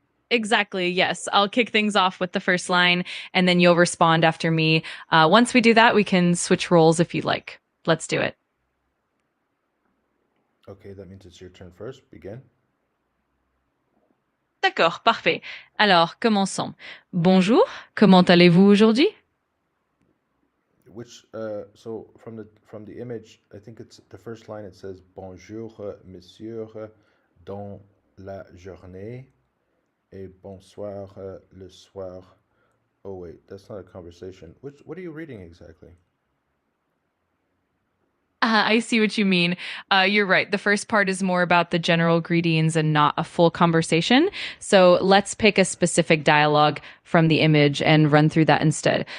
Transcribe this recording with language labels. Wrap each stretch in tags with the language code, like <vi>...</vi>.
<en>Exactly. Yes. I'll kick things off with the first line and then you'll respond after me. Once we do that, we can switch roles if you'd like. Let's do it. Okay, that means it's your turn first. Begin.</en> <fr>D'accord, parfait. Alors, commençons. Bonjour, comment allez-vous aujourd'hui?</fr> <en>Which so from the image, I think it's the first line. It says</en> <fr>bonjour, monsieur, dans la journée, et bonsoir, le soir.</fr> <en>Oh wait, that's not a conversation. What are you reading exactly? I see what you mean. You're right. The first part is more about the general greetings and not a full conversation. So let's pick a specific dialogue from the image and run through that instead.</en>